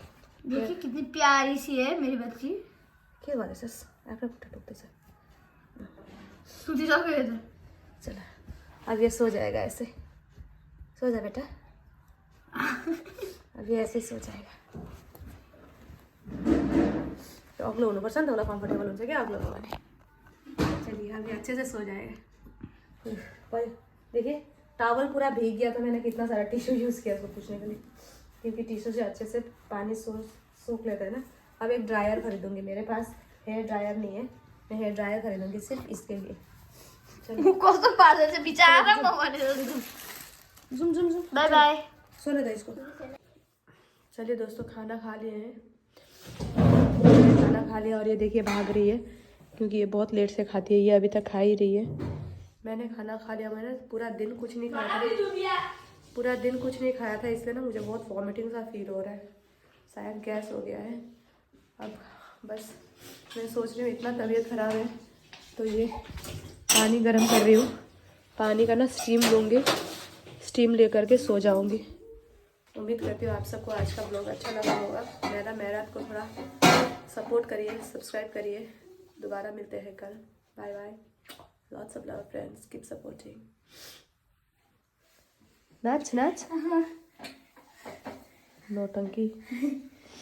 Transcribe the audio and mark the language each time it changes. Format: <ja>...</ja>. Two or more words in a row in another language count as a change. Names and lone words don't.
<hi>देखिए कितनी प्यारी सी है मेरी बच्ची।</hi> <ne>के भयो सस? आफ्नो खुट्टा टोक्दैछ। सुतिसक्यो यो त।</ne> <hi>चलो अब ये सो जाएगा ऐसे। सो जा बेटा। अब ये ऐसे सो जाएगा।</hi> <ne>तो अग्लो हुनुपर्छ नि त, उसलाई कम्फर्टेबल हुन्छ क्या अग्लो हो भने।</ne> <hi>चलिए अब ये अच्छे से सो जाएगा। देखिए टॉवल पूरा भीग गया, तो मैंने कितना सारा टिश्यू यूज़ किया उसको पूछने के लिए, क्योंकि टिश्यू से अच्छे से पानी सूख लेता है ना। अब एक ड्रायर खरीदूंगी, मेरे पास</hi> <en>hair dryer</en> <hi>नहीं है, मैं</hi> <en>hair dryer</en> <hi>खरीदूंगी सिर्फ इसके लिए। चलो</hi> <ne>कस्तो पार्दै चाहिँ बिचारा म भने। जुम जुम जुम।</ne> <en>bye bye.</en> <hi>सोने दो इसको। चलिए दोस्तों खाना खा लिए हैं, खाना खा लिया और ये देखिए भाग रही है, क्योंकि ये बहुत लेट से खाती है। ये अभी तक खा ही रही है। मैंने खाना खा लिया। मैंने पूरा दिन कुछ नहीं खाया था, इसलिए ना मुझे बहुत वॉमिटिंग सा फील हो रहा है, शायद गैस हो गया है। अब बस मैं सोच रही हूँ, इतना तबीयत ख़राब है तो ये पानी गर्म कर रही हूँ, पानी का ना स्टीम लूँगी, स्टीम ले करके सो जाऊँगी। उम्मीद करती हूँ आप सबको आज का ब्लॉग अच्छा लगा होगा। मेरा को थोड़ा सपोर्ट करिए, सब्सक्राइब करिए। दोबारा मिलते हैं कल।</hi> <en>bye bye. Lots of love friends, keep supporting.</en> <hi>नाच नाच। नौटंकी।</hi>